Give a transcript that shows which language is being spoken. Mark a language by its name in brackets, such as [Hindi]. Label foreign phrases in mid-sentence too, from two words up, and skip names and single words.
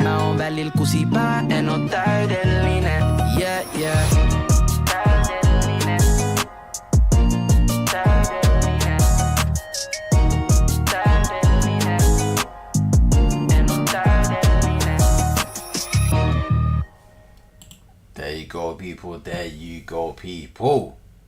[Finnish] Mä oon välillä kusipää, en oo täydellinen. Yeah. Täydellinen. En oo täydellinen. [English] There you go, people. There you go, people.